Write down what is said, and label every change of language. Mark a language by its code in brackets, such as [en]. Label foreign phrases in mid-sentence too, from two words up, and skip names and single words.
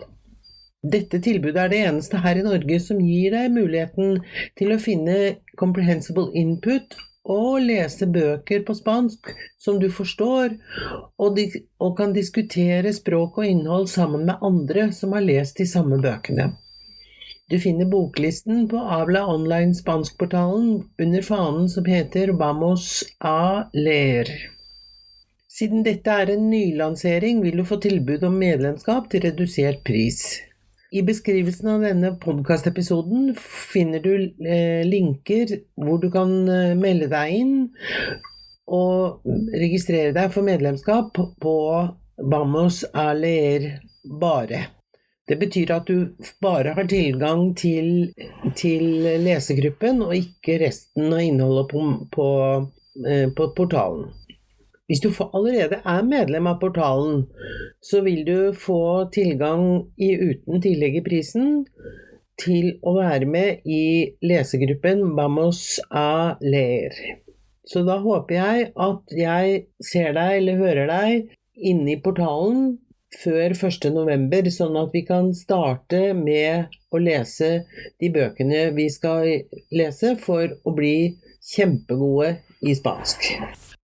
[no] Dette tilbudet er det eneste her i Norge som gir deg muligheten til å finne [en] comprehensible input [no] og lese bøker på spansk som du forstår, og kan diskutere språk og innhold sammen med andre som har lest de samme bøkene. Du finner boklisten på Habla Online Spanskportalen under fanen som heter Vamos a leer. Siden dette en nylansering, vil du få tilbud om medlemskap til redusert pris. I beskrivelsen av denne podcast-episoden finner du linker hvor du kan melde deg inn og registrere deg for medlemskap på Vamos a leer bare. Det betyr at du bare har tilgang til lesegruppen og ikke resten av innholdet på portalen. Hvis du allerede medlem av portalen, så vil du få tilgang uten tillegg i prisen til å være med i lesegruppen Vamos a leer. Så da håper jeg at jeg ser deg eller hører deg inne i portalen før 1. november, sånn at vi kan starte med å lese de bøkene vi skal lese for å bli kjempegode i spansk.